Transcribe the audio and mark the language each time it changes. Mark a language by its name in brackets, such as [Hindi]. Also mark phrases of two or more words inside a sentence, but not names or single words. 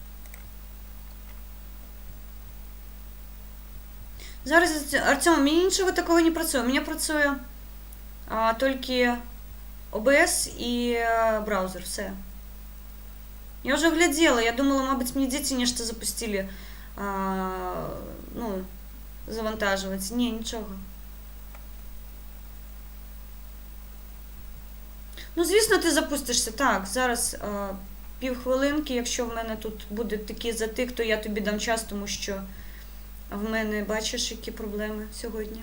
[Belarusian] Зараз, Артем, у мяне нічого такого не працуе. У мяне працуе толькі OBS і браузер, все. Я уже глядела, я думала, мабуть, мне дзеці нешта запустили, ну, завантаживать. Не, нічого. [Ukrainian] Ну, звісно, ти запустишся. Так, зараз півхвилинки, якщо в мене тут буде такий затик, то я тобі дам час, тому що в мене, бачиш, які проблеми сьогодні.